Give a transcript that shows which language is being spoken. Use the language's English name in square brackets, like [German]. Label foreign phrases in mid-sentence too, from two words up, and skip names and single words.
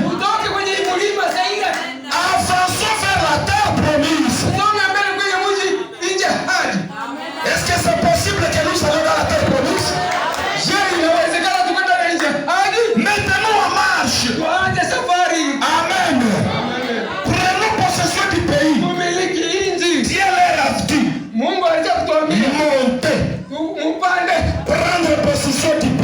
[Swahili] Utoke kwenye hii mlima Seira. [French] Avançons vers la terre promise. [Swahili] Songa mbele kwenye mji nje hadi. [French] Est-ce que c'est possible que nous allons dans la terre promise? [Swahili] Je, inawezekana tukwenda nje hadi. [French] Maintenant en marche. [Swahili] Tuanze safari. Amen. [French] Prenons possession du pays. [Swahili] Tumiliki nchi. [French] Dieu leur a dit, [Swahili] Mungu alitaka kutuambia [French] montez, [Swahili] mpande. [French] prendre possession